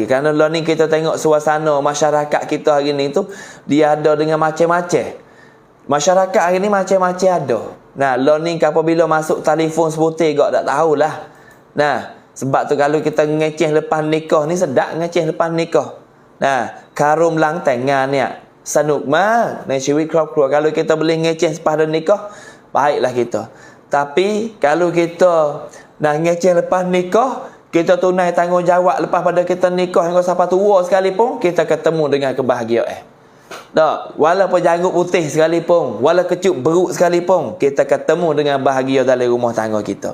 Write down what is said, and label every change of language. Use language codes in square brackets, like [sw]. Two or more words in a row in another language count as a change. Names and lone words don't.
[ms] Kerana lah ni kita tengok suasana masyarakat kita hari ni tu dia ada dengan macam-macam. Masyarakat hari ni macam-macam ada. Nah, lah ni apabila masuk telefon sebutir gak tak tahulah. Nah, sebab tu kalau kita ngeceh lepas nikah ni sedap ngeceh lepas nikah. Nah, karum lang tengan ni [th] สนุกมากในชีวิตครอบครัว [ms] kalau kita boleh ngeceh pada nikah baiklah kita. Tapi kalau kita nak ngeceh lepas nikah, kita tunai tanggungjawab lepas pada kita nikah hingga sampai tua sekalipun, kita ketemu dengan kebahagiaan. Tak, walaupun janggut putih sekalipun, walaupun kecup beruk sekalipun, kita ketemu dengan bahagia dalam rumah tangga kita.